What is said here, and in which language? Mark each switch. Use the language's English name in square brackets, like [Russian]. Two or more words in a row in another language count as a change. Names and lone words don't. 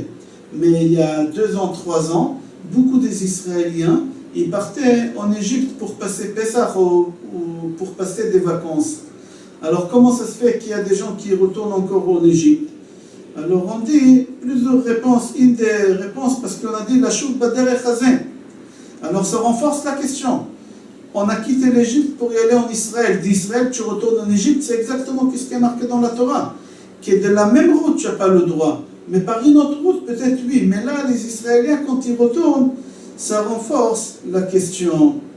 [French] Mais il y a 2 ans, 3 ans, beaucoup des Israéliens, ils partaient en Égypte pour passer Pessah ou pour passer des vacances. Alors comment ça se fait qu'il y a des gens qui retournent encore en Égypte? Alors on dit plusieurs réponses. Une des réponses, parce qu'on a dit [Hebrew] לשוב בדרך הזה. [French] Alors ça renforce la question. On a quitté l'Égypte pour y aller en Israël. D'Israël tu retournes en Égypte, c'est exactement ce qui est marqué dans la Torah. Que de la même route tu n'as pas le droit. Mais par une autre route peut-être oui. Mais là les Israéliens quand ils retournent, ça renforce la question.